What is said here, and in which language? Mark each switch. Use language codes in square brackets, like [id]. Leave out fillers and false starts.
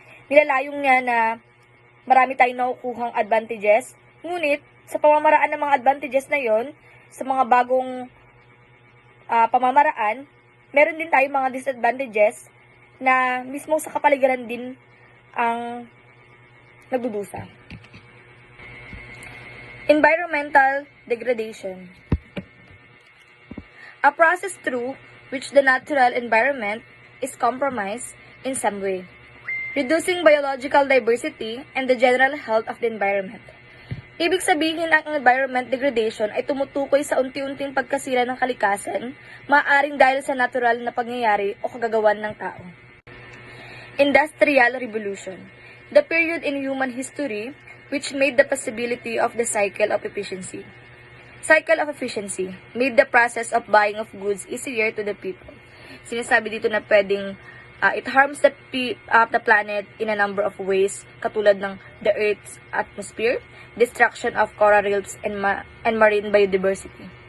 [tl] Nilalayong niya na marami tayong nakukuhang advantages, ngunit sa pamamaraan ng mga advantages na yon, sa mga bagong pamamaraan, meron din tayong mga disadvantages na mismo sa kapaligiran din ang nagdudusa. [en] Environmental degradation. A process through which the natural environment is compromised in some way, reducing biological diversity and the general health of the environment. [tl] Ibig sabihin ang environment degradation ay tumutukoy sa unti-unting pagkasira ng kalikasan, maaaring dahil sa natural na pangyayari o kagagawan ng tao. [en] Industrial Revolution. The period in human history which made the possibility of the cycle of efficiency. Cycle of efficiency made the process of buying of goods easier to the people. [tl] Sinasabi dito na pwedeng [en] it harms the planet in a number of ways, [tl] katulad ng [en] the Earth's atmosphere, destruction of coral reefs, and marine biodiversity.